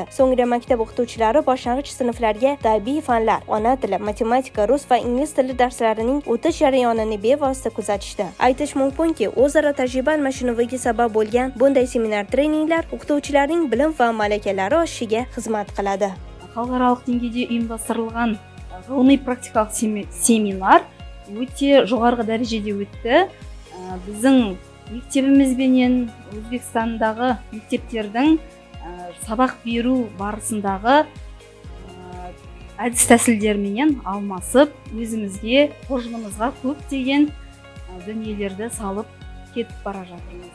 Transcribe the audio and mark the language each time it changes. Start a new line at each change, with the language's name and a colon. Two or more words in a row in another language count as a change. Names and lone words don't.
Uzbek: So'ngra maktab o'qituvchilari boshlang'ich sinflarga tabiiy fanlar, ona tili, matematika, rus va ingliz tili darslarining o'tish jarayonini bevosita kuzatishdi. Aytish mumkinki, o'zaro tajriba almashinuviga sabab bo'lgan bunday seminar-treninglar o'qituvchilarning bilim va malakalari oshishiga xizmat qiladi.
Kazakh: Xalqaro dеңгейде ұйымдастырылған ғылыми-практикалық семинар өте жоғарғы дәрежеде өтті. Біздің мектебімізбенен Өзбекстандағы мектептердің сабақ беру барысындағы әдіс тәсілдерменен алмасып, өзімізге қоржынымызға көптеген дүниелерді салып кетіп бара жатырмыз.